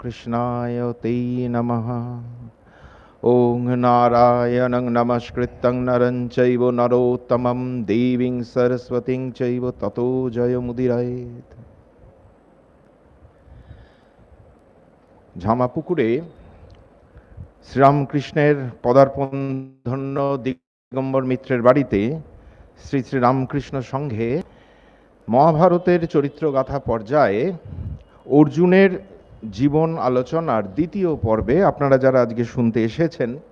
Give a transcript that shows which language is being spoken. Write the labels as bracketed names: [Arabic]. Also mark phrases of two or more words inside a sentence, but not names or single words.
[Sanskrit] कृष्णाय ते नमः। ओं नारायणं नमस्कृतं नरं चैव नरोत्तमं देवीं सरस्वतीं चैव ततो जयमुदीरयेत्। [Bangla] ঝামাপুকুরে শ্রীরামকৃষ্ণের পদার্পণ ধন্য দিগম্বর মিত্রের বাড়িতে শ্রী শ্রী রামকৃষ্ণ সংঘে মহাভারতের চরিত্রগাথা পর্যায়ে অর্জুনের জীবন আলোচনার দ্বিতীয় পর্বে আপনারা যারা আজকে শুনতে এসেছেন